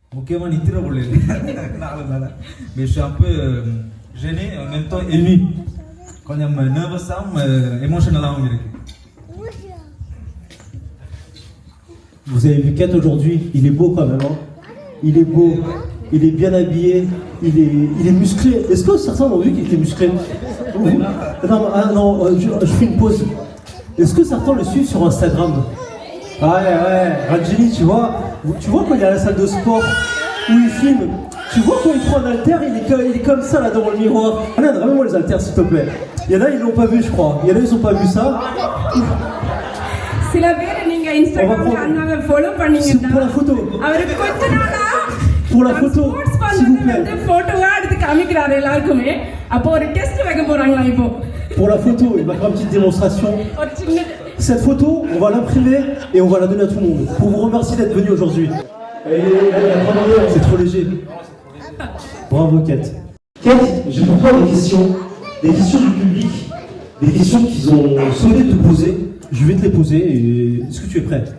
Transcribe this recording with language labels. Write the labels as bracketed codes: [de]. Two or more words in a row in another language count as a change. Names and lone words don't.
[ta] முக்கியமாக நித்திர கொள்ளையில் [fr] mais je suis un peu gêné en même temps ému [ta] கொஞ்சம் நர்வஸாகவும் [fr] émotionnel இருக்கு. Vous avez vu Kat aujourd'hui, il est beau quand même, hein. Il est beau, il est bien habillé, il est musclé. Est-ce que certains ont vu qu'il était musclé? Non, je fais une pause. Est-ce que certains le suivent sur Instagram? Ouais, Rajini, tu vois quand il est à la salle de sport, où il filme, tu vois quand il prend un haltère, il est comme ça là devant le miroir. Regarde, ramène-moi les haltères s'il te plaît. Il y en a, ils l'ont pas vu, je crois. Il y en a, ils ont pas vu ça. [ta] சில பேர் நீங்க இன்ஸ்டாகிராம்ல அண்ணாவை ஃபாலோ பண்ணீங்கன்னா [fr] pour la photo. [ta] அவருக்கு கொஞ்ச நாளா [fr] Pour la photo, s'il vous plaît. [ta] வந்து போட்டோவா எடுத்து காமிக்கிறாரு எல்லாருக்குமே. அப்போ ஒரு டெஸ்ட் வைக்க போறாங்களா இப்போ? [fr] Pour la photo, il va faire une petite démonstration. [ta] ஒரு சின்ன [fr] Cette photo, on va l'imprimer et on va la donner à tout le monde pour vous remercier d'être venu aujourd'hui. C'est trop léger. Bravo Kat. Kat, j'ai pour toi des questions du public, des questions qu'ils ont souhaité te poser. Je vais te les poser et est-ce que tu es prêt?